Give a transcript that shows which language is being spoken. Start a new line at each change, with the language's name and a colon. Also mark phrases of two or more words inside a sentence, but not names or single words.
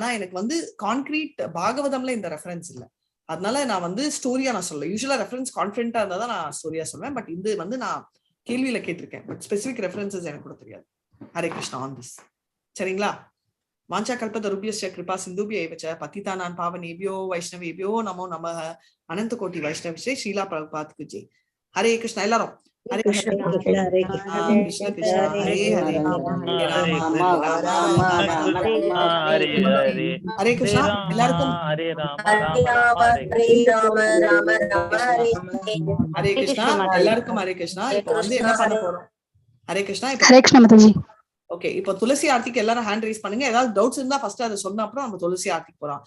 Tamil: ஆனா எனக்கு வந்து கான்கிரீட் பாகவதம்ல இந்த ரெஃபரன்ஸ் இல்லை. அதனால நான் வந்து ஸ்டோரியா நான் சொல்ல, யூஸ்வலா ரெஃபரன்ஸ் கான்ஃபிடென்ட்டா இருந்தா தான் நான் ஸ்டோரியா சொல்லுவேன். பட் இது வந்து நான் கேள்வியில கேட்டிருக்கேன், பட்
English: specific references
Tamil: எனக்கு கூட தெரியாது.
Sanskrit: हरे कृष्णा
English: on this.
Sanskrit: சரிங்களா? वाञ्छा कल्पतरुभ्यस्य कृपा सिन्धुभ्य एव च பतितानां पावनेभ्यो वैष्णवेभ्यो नमो नमः. अनंत कोटि वैष्णवस्य श्रीला प्रभुपाद की जय. हरे कृष्ण. எல்லாரும் हरे कृष्ण हरे कृष्ण कृष्ण हरे हरे हरे कृष्ण.
Tamil: எல்லாருக்கும்
Sanskrit: हरे राम हरे कृष्णा.
Tamil: எல்லாருக்கும்
Sanskrit: हरे कृष्णा.
Tamil: இப்போ வந்து என்ன பண்ண போறோம்?
Sanskrit: हरे कृष्णा. हरे कृष्णा மாதாஜி.
Tamil: ஓகே, இப்போ துளசி ஆர்த்திக்கு எல்லாரும்
English: hand raise
Tamil: பண்ணுங்க. ஏதாவது டவுட்ஸ் இருந்தா ஃபர்ஸ்ட் அதை சொன்ன அப்புறம் நம்ம துளசி ஆர்த்திக்கு போறோம்.